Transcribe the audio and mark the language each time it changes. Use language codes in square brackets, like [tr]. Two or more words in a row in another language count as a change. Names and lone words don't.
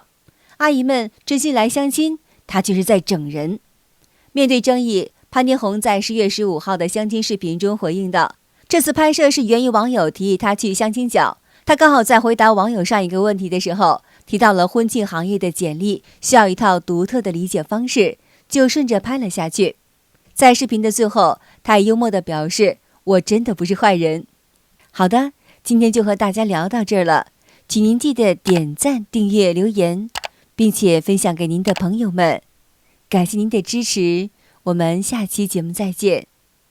[zh] 阿姨們真心來相親，他卻是在整人。面對爭議，潘天紅在10月15號的相親視頻中回應道，這次拍攝是源於網友提議他去相親角，他剛好在回答網友上一個問題的時候，提到了婚慶行業的簡歷需要一套獨特的理解方式，就順着拍了下去。在視頻的最後，他也幽默地表示，我真的不是壞人。好的，今天就和大家聊到這兒了，請您記得點讚、訂閱、留言，並且分享給您的朋友們。感謝您的支持，我們下期節目再見。